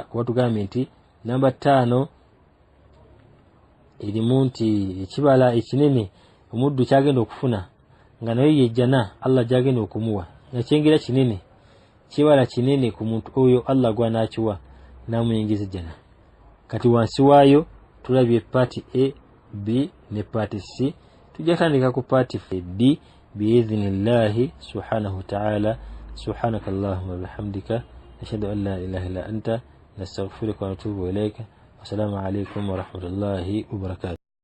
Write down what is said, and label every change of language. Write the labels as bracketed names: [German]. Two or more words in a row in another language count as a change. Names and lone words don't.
[Ganda] Watugambye nti namba 5 erimu nti ekibala ekinene omuddu kyagenda okufuna nga naye yejjana Allah gyagenda okumuwa, nga kyengera kinene, kibala kinene ku muntu oyo Allah gw'anaakiwa n'amuyingiza jjana. Kati wansi waayo tulabye paati A, B ne paati C. tujatandika ku part D [Arabic] بإذن الله سبحانه وتعالى. سبحانك اللهم وبحمدك نشهد أن لا إله إلا أنت نستغفرك ونتوب إليك. والسلام عليكم ورحمة الله وبركاته.